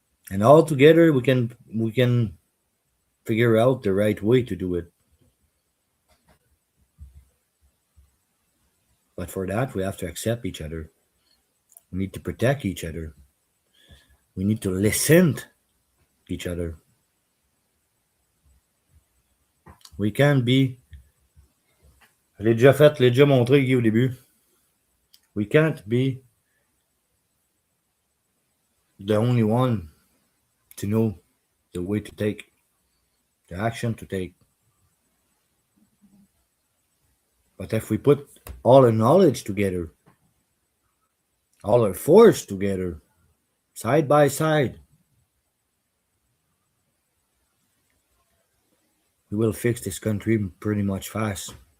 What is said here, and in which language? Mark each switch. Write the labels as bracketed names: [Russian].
[English] And all together we can figure out the right way to do it. But for that we have to accept each other. We need to protect each other. We need to listen to each other. We can't be. [French] Je l'ai déjà fait, je l'ai déjà montré, Guy, au début. [English] We can't be the only one to know the way to take, the action to take. But if we put all our knowledge together, all our force together, side by side, we will fix this country pretty much fast.